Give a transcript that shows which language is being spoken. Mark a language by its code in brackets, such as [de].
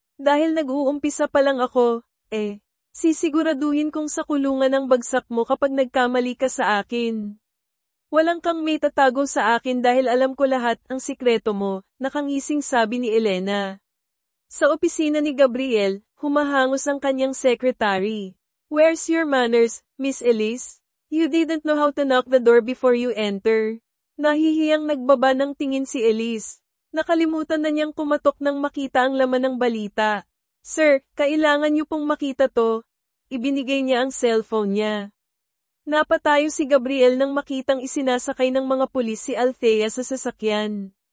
[tl] Dahil nag-uumpisa pa lang ako, sisiguraduhin kong sa kulungan ang bagsak mo kapag nagkamali ka sa akin. Walang kang may tatago sa akin dahil alam ko lahat ang sikreto mo, nakangising sabi ni Elena. Sa opisina ni Gabriel, humahangos ang kanyang secretary. [en] Where's your manners, Miss Elise? You didn't know how to knock the door before you enter. [tl] Nahihiyang nagbaba ng tingin si Elise. Nakalimutan na niyang kumatok nang makita ang laman ng balita. Sir, kailangan niyo pong makita to. Ibinigay niya ang cellphone niya. Napatayo si Gabriel nang makitang isinasakay ng mga pulis si Althea sa sasakyan.